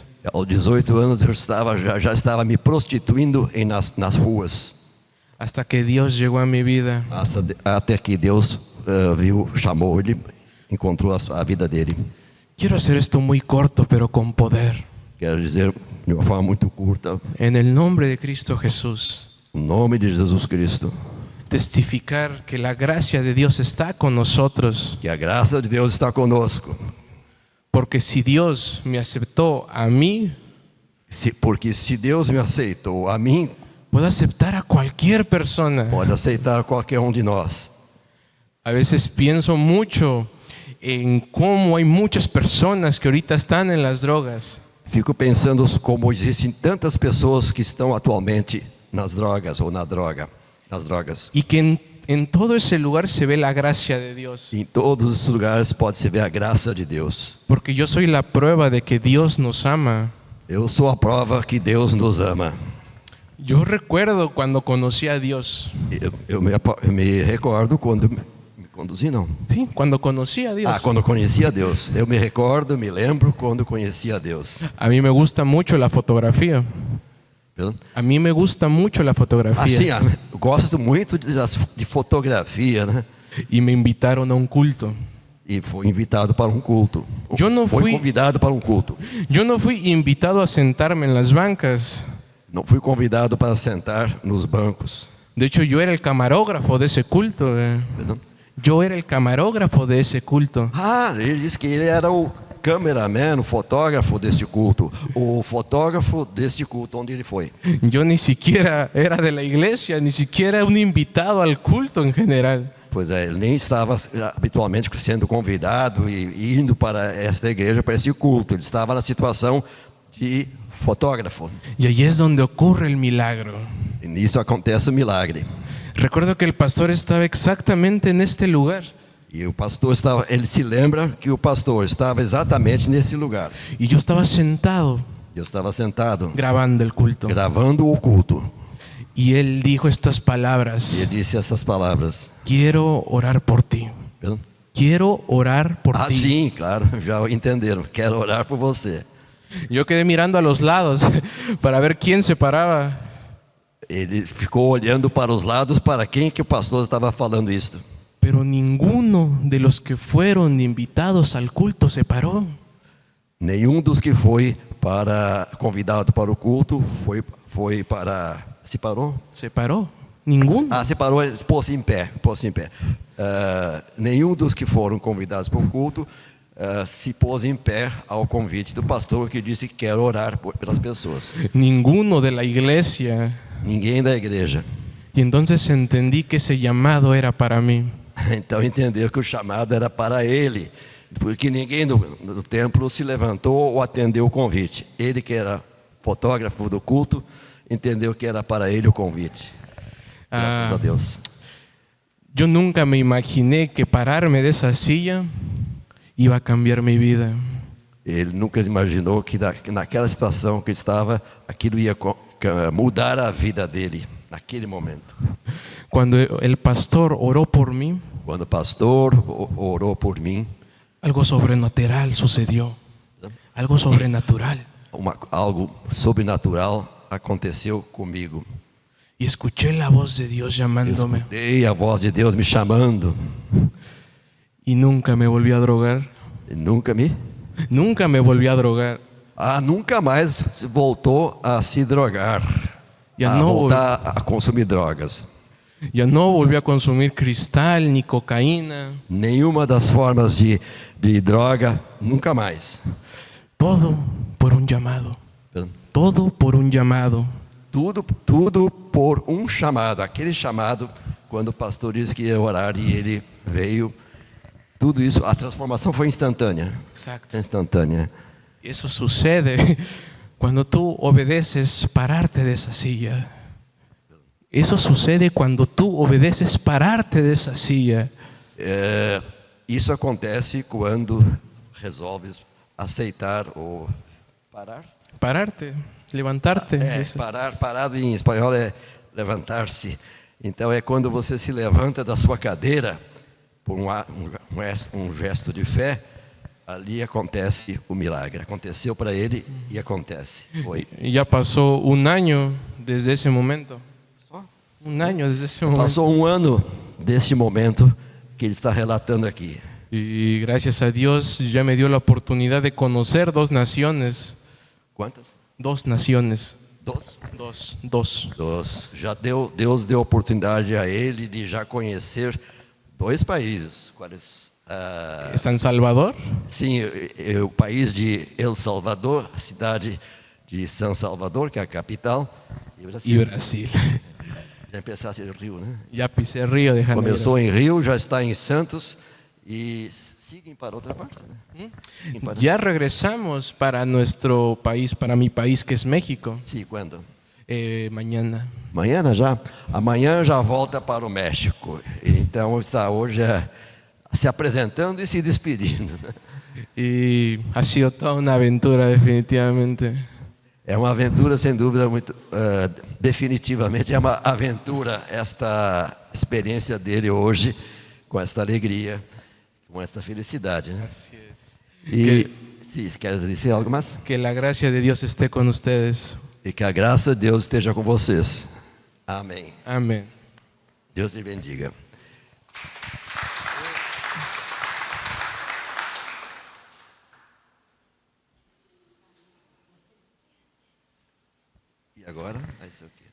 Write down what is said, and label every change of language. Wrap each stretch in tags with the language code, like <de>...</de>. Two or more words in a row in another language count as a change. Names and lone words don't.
<pt>Aos 18 anos eu já estava me prostituindo nas ruas.</pt> <es>Hasta que Dios llegó a mi vida.</es> <pt>Até que Deus chamou ele, encontrou a vida dele.</pt> <es>Quiero hacer esto muy corto, pero con poder.</es> <pt>Quero dizer de uma forma muito curta,</pt> <es>En el nombre de Cristo Jesús,</es> <pt>em nome de Jesus Cristo,</pt> <es>testificar que la gracia de Dios está con nosotros.</es> <pt>que a graça de Deus está conosco.</pt> <es>Porque si Dios me aceptó a mí,</es> <pt>Porque se Deus me aceitou a mim,</pt> <es>puedo aceptar a cualquier persona.</es> <pt>pode aceitar qualquer de nós.</pt> <es>A veces pienso mucho en cómo hay muchas personas que ahorita están en las drogas.</es> <pt>Fico pensando como existem tantas pessoas que estão atualmente nas drogas ou nas drogas.</pt> <es>Y que en todo ese lugar se ve la gracia de Dios.</es> <pt>Em todos os lugares pode-se ver a graça de Deus.</pt> <es>Porque yo soy la prueba de que Dios nos ama.</es> <pt>Eu sou a prova que Deus nos ama.</pt> <es>Yo recuerdo cuando conocí a Dios.</es> <pt>Eu me recordo quando me conduzi, não.</pt> <es>Sí, cuando conocí a Dios.</es> <pt>Quando conheci a Deus. Eu me recordo, me lembro quando conheci a Deus.</pt> <es>A mí me gusta mucho la fotografía.</es> <pt>Perdão?</pt> <es>A mí me gusta mucho la fotografía.</es> <pt>Eu gosto muito de fotografia, né?</pt> <es>Y me invitaron a un culto.</es> <pt>E foi invitado para um culto. Foi convidado para um culto.</pt> <es>Yo no fui invitado a sentarme en las bancas.</es> <pt>Não fui convidado para sentar nos bancos.</pt> <es>De hecho, yo era el camarógrafo de ese culto.</es> <pt>Perdão?</pt> <es>Yo era el camarógrafo de ese culto.</es> <pt>Ele disse que ele era o cameraman, o fotógrafo deste culto. O fotógrafo deste culto onde ele foi.</pt> <es>Yo ni siquiera era de la iglesia, ni siquiera un invitado al culto en general.</es> <pt>Pois é, ele nem estava habitualmente sendo convidado e indo para esta igreja, para esse culto. Ele estava na situação de fotógrafo.</pt> <es>Y ahí es donde ocurre el milagro.</es> <pt>E nisso acontece o milagre.</pt> <es>Recuerdo que el pastor estaba exactamente en este lugar.</es> <pt>E o pastor ele se lembra que o pastor estava exatamente nesse lugar.</pt> <es>Y yo estaba sentado</es> <pt>Eu estava sentado,</pt> <es>grabando el culto.</es> <pt>gravando o culto.</pt> <es>Y él dijo estas</es> <pt>E</pt> <es>palabras:</es> <pt>ele disse essas palavras.</pt> <es>quiero orar por ti.</es> <pt>Perdão?</pt> <es>Quiero orar por ti.</es> <pt>Sim, claro, já entenderam. Quero orar por você.</pt> <es>Yo quedé mirando a los lados para ver quién se paraba.</es> <pt>Ele ficou olhando para os lados para quem que o pastor estava falando isto.</pt> <es>Pero ninguno de los que fueron invitados al culto se paró.</es> <pt>Nenhum dos que foi convidado para o culto foi para... Se parou?</pt> <es>Se paró. Ninguno.</es> <pt>Se parou, pôs-se em pé. Nenhum dos que foram convidados para o culto se pôs em pé ao convite do pastor que disse que quer orar pelas pessoas.</pt> <es>Ninguno de la iglesia.</es> <pt>Ninguém da igreja.</pt> <es>Y entonces entendí que ese llamado era para mí.</es> <pt>Então entendeu que o chamado era para ele, porque ninguém no templo se levantou ou atendeu o convite. Ele, que era fotógrafo do culto, entendeu que era para ele o convite. Graças a Deus.</pt> <es>Yo nunca me imaginé que pararme de esa silla iba a cambiar mi vida.</es> <pt>Ele nunca imaginou que naquela situação que estava, aquilo ia mudar a vida dele naquele momento.</pt> <es>Cuando el pastor oró por mí,</es> <pt>Quando o pastor orou por mim,</pt> <es>algo sobrenatural sucedió.</es> <pt>Algo sobrenatural. Algo sobrenatural aconteceu comigo.</pt> <es>Y escuché la voz de Dios llamándome.</es> <pt>Escutei a voz de Deus me chamando.</pt> <es>Y nunca me volví a drogar. Nunca me volví a drogar.</es> <pt>Nunca mais voltou a se drogar. Voltar a consumir drogas.</pt> <es>Ya no volví a consumir cristal ni cocaína.</es> <pt>Nenhuma das formas de droga, nunca mais.</pt> <es>Todo por un llamado. Todo por un llamado.</es> <pt>Tudo por um chamado. Aquele chamado, quando o pastor disse que ia orar e ele veio, tudo isso, a transformação foi instantânea.</pt> <es>Exacto.</es> <pt>Instantânea.</pt> <es>Eso sucede cuando tú obedeces pararte de esa silla. Eso sucede cuando tú obedeces pararte de esa silla.</es> <pt>Isso acontece quando resolves aceitar ou parar.</pt> <es>Pararte, levantarte.</es> <pt>Parado em espanhol é levantar-se. Então é quando você se levanta da sua cadeira por um gesto de fé, ali acontece o milagre. Aconteceu para ele e acontece. Foi.</pt> <es>Ya pasó un año desde ese momento. Un año desde ese momento.</es> <pt>Passou um ano desse momento que ele está relatando aqui.</pt> <es>Y gracias a Dios ya me dio la oportunidad de conocer 2 naciones.</es> <pt>Quantas?</pt> <es>2 naciones. Dos. Dos.</es> <pt>Deus deu oportunidade a ele de já conhecer 2 países. Quais? San Salvador Sim, o país de El Salvador, a cidade de San Salvador, que é a capital, e o</pt> <es>y Brasil.</es> <pt>Já empezaste em Rio, né?</pt> <es>Ya pisé Río de Janeiro.</es> <pt>Começou em Rio, já está em Santos e seguem para outra parte, né? Seguem para...</pt> <es>Ya regresamos para nuestro país, para mi país que es México,</es> <pt>Sim, quando?</pt> <es>mañana.</es> <pt>Amanhã já? Amanhã já volta para o México. Então está hoje se apresentando e se despedindo.</pt> <es>Y ha sido toda una aventura definitivamente.</es> <pt>É uma aventura, sem dúvida, muito definitivamente é uma aventura esta experiência dele hoje, com esta alegria, com esta felicidade, né?</pt> <es>Así es.</es> <pt>E se quer dizer algo mais?</pt> <es>Que la gracia de Dios esté con ustedes.</es> <pt>E que a graça de Deus esteja com vocês. Amém.</pt> <es>Amén.</es> <pt>Deus te bendiga. E agora? Vai ser o quê?</pt>